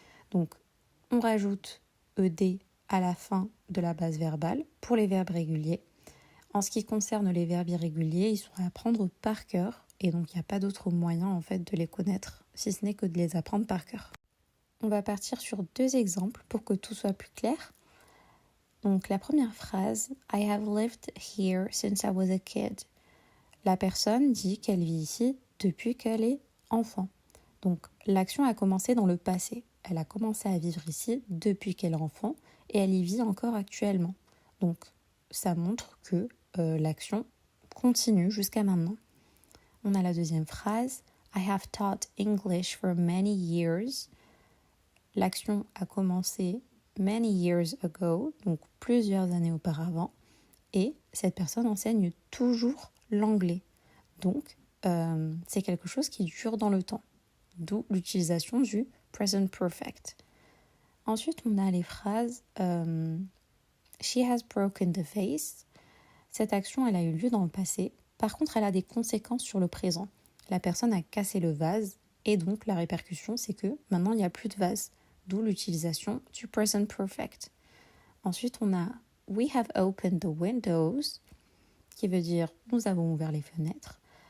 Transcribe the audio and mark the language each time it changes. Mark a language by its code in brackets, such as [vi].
[fr] Donc on rajoute ed à la fin de la base verbale pour les verbes réguliers. En ce qui concerne les verbes irréguliers, ils sont à apprendre par cœur et donc il n'y a pas d'autre moyen en fait de les connaître si ce n'est que de les apprendre par cœur. On va partir sur 2 exemples pour que tout soit plus clair. Donc la première phrase, [en] I have lived here since I was a kid. [fr] La personne dit qu'elle vit ici depuis qu'elle est enfant. Donc l'action a commencé dans le passé. Elle a commencé à vivre ici depuis qu'elle est enfant et elle y vit encore actuellement. Donc ça montre que l'action continue jusqu'à maintenant. On a la deuxième phrase, [en] I have taught English for many years. [fr] L'action a commencé [en] many years ago, [fr] donc plusieurs années auparavant, et cette personne enseigne toujours l'anglais. Donc, c'est quelque chose qui dure dans le temps, d'où l'utilisation du present perfect. Ensuite, on a les phrases [en] She has broken the vase. [fr] Cette action, elle a eu lieu dans le passé. Par contre, elle a des conséquences sur le présent. La personne a cassé le vase et donc la répercussion, c'est que maintenant, il n'y a plus de vase. D'où l'utilisation du present perfect. Ensuite, on a [en] We have opened the windows, [fr] qui veut dire nous avons ouvert les fenêtres.